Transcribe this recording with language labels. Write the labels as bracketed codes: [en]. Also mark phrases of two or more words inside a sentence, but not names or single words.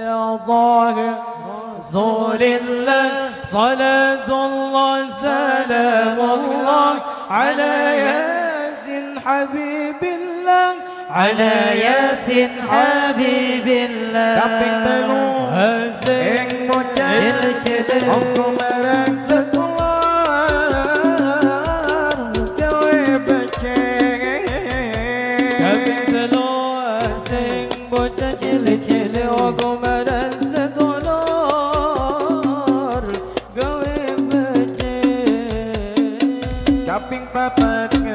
[ar] طه رسول الله صلاة الله سلام الله على ياسين حبيب الله على ياسين حبيب الله [jv] kaping telu sing bocah aku marang sekolah gawe beceng kaping telu sing bocah cilik-cilik aku marang sekolah gawe beceng kaping papat